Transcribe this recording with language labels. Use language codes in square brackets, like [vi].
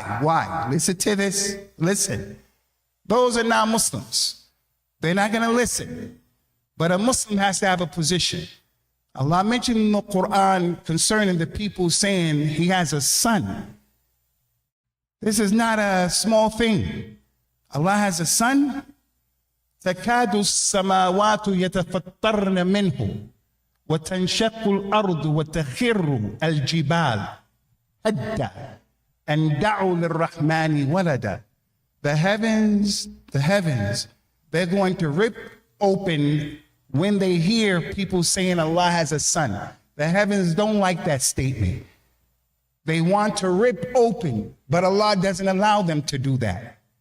[en] Why? Listen to this. Listen. Those are non-Muslims. They're not going to listen. But a Muslim has to have a position. Allah mentioned in the Quran concerning the people saying he has a son. This is not a small thing. Allah has a son. [ar] تكاد السماوات يتفطرن منه وتنشق الأرض وتخر الجبال هدا أن دعوا للرحمن ولدا. [en] the heavens, they're going to rip open when they hear people saying Allah has a son. The heavens don't like that statement. They want to rip open, but Allah doesn't allow them to do that.